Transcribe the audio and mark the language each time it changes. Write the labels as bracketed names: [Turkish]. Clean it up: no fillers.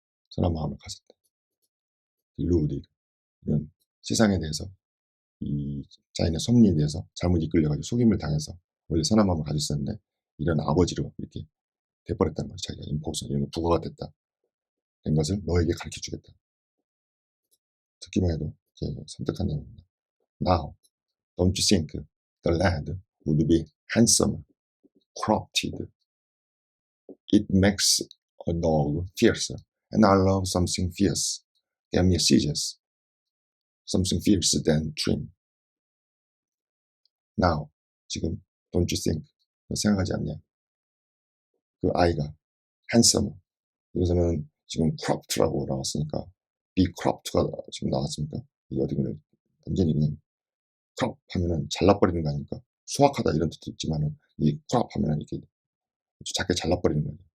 [Korean] 선한 마음을 가졌다. 딜루디 이런 세상에 대해서 이 자신의 섭리에 대해서 잘못 이끌려가지고 속임을 당해서 원래 선한 마음을 가지고 있었는데 이런 아버지로 이렇게 돼버렸다는 거죠. 자기가 임포서 이런 부과가 됐다. 된 것을 너에게 가르쳐 주겠다. 듣기만 해도 섬뜩한 내용입니다. [English] Now, don't you think the lad would be handsome, cropped? It makes a dog fiercer, and I love something fierce. Give me a scissors, something fiercer than trim. Now, [Korean] 지금, [English] don't you think? [Korean] 생각하지 않냐? 그 아이가 handsome. 여기서는 지금 cropked라고 나왔으니까 be cropped가 지금 나왔습니까? 이 어디는 완전히 그냥 crop 하면은 잘라버리는 거 아닙니까? 수확하다 이런 뜻도 있지만은 이 crop 하면은 이렇게 작게 잘라버리는 거죠.